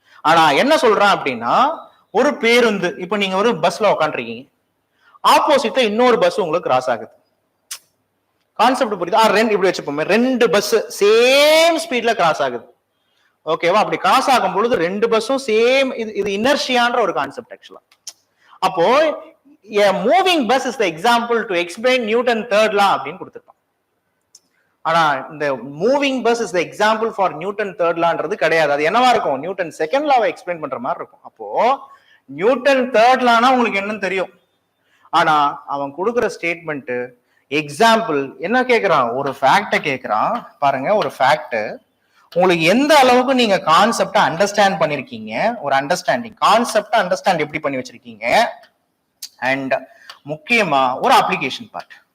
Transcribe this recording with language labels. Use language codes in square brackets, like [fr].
[ta] ஆனா என்ன சொல்றான் அப்படின்னா, ஒரு பேருந்து, இப்போ நீங்க ஒரு பஸ்ல உட்காந்துருக்கீங்க, ஆப்போசிட்ல இன்னொரு பஸ் உங்களுக்கு கிராஸ் ஆகுது. கான்செப்ட் புரியுதா? இப்படி வச்சுப்போமே, 2 பஸ் சேம் ஸ்பீட்ல கிராஸ் ஆகுது. ஓகேவா? அப்படி கிராஸ் ஆகும் பொழுது 2 பஸ்ஸும் சேம், இது இனர்ஷியான்ற ஒரு கான்செப்ட் ஆக்சுவலா. அப்போ [en] a moving bus is the example to explain Newton third law [ta] அப்படின்னு கொடுத்திருப்பான். ஆனா இந்த moving bus [en] is the example for [ta] Newton third லான்றது கிடையாது. அது என்னவா இருக்கும்? நியூட்டன் செகண்ட் லாவை எக்ஸ்பிளைன் பண்ற மாதிரி இருக்கும். அப்போ நியூட்டன் தேர்ட் லானா உங்களுக்கு என்னன்னு தெரியும். ஆனா அவன் கொடுக்குற ஸ்டேட்மெண்ட் எக்ஸாம்பிள் என்ன கேட்கிறான்? ஒரு ஃபேக்ட கேட்கிறான். பாருங்க, ஒரு ஃபேக்ட் உங்களுக்கு எந்த அளவுக்கு நீங்க கான்செப்டை அண்டர்ஸ்டாண்ட் பண்ணிருக்கீங்க, ஒரு அண்டர்ஸ்டாண்டிங் கான்செப்டை அண்டர்ஸ்டாண்ட் எப்படி பண்ணி வச்சிருக்கீங்க, அண்ட் முக்கியமா ஒரு அப்ளிகேஷன் பார்ட்.